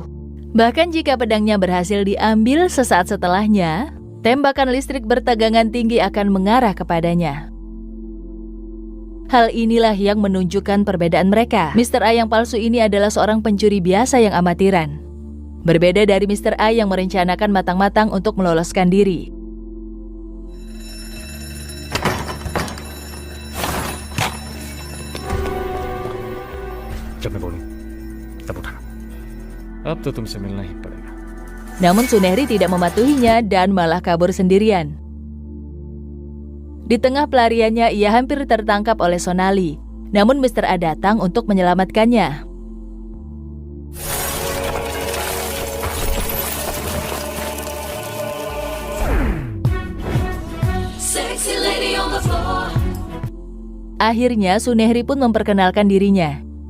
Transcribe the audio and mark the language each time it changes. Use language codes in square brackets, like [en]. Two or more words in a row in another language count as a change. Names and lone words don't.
[id] Bahkan jika pedangnya berhasil diambil sesaat setelahnya, tembakan listrik bertegangan tinggi akan mengarah kepadanya. Hal inilah yang menunjukkan perbedaan mereka. Mr. A yang palsu ini adalah seorang pencuri biasa yang amatiran. Berbeda dari Mr. A yang merencanakan matang-matang untuk meloloskan diri. [hi] जब मैं बोलूं तब उठाना. अब तो तुमसे मिलना ही पड़ेगा. [id] Namun Sunehri tidak mematuhinya dan malah kabur sendirian. Di tengah pelariannya, ia hampir tertangkap oleh Sonali. Namun Mr. A datang untuk menyelamatkannya. Akhirnya Sunehri pun memperkenalkan dirinya.